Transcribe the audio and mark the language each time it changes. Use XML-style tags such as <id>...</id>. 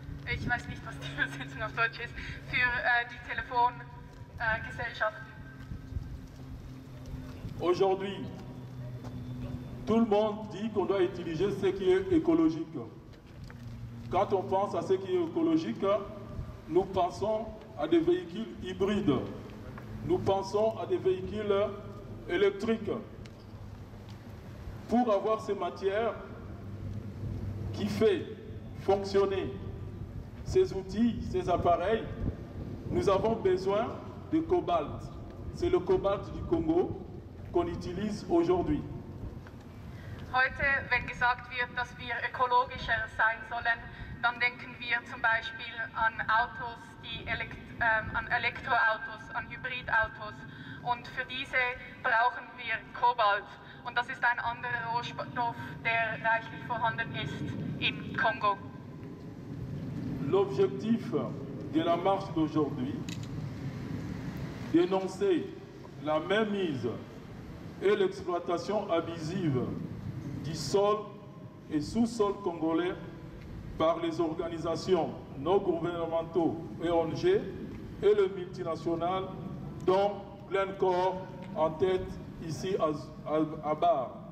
<de>Ich weiß nicht, was die Übersetzung auf Deutsch ist, für die Telefongesellschaften.</de> <fr>Aujourd'hui, tout le monde dit qu'on doit utiliser ce qui est écologique. Quand on pense à ce qui est écologique, nous pensons à des véhicules hybrides. Nous pensons à des véhicules électriques. Pour avoir ces matières qui fait fonctionner ces outils, ces appareils, nous avons besoin de cobalt. C'est le cobalt du Congo qu'on utilise aujourd'hui.</fr> <de>Heute, wenn gesagt wird, dass wir ökologischer sein sollen, dann denken wir zum Beispiel an Autos, an Elektroautos, an Hybridautos. Und für diese brauchen wir Kobalt. Und das ist ein anderer Rohstoff, der reichlich vorhanden ist im Kongo.</de> <fr>L'objectif de la marche d'aujourd'hui, dénoncer la mainmise et l'exploitation abusive du sol et sous-sol congolais par les organisations non gouvernementaux et ONG et le multinational, dont Glencore en tête ici à Bar.</fr>